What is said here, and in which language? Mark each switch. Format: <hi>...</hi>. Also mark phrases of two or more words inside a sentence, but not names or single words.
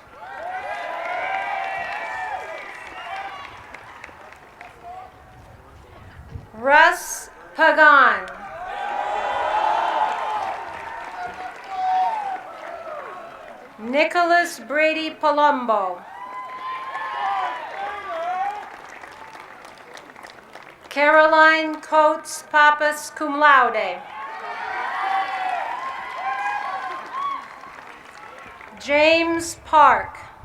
<en>Russ Pagan. Nicholas Brady Palumbo. Caroline Coates Pappas,</en> <la>cum laude.</la> <en>James Park.</en>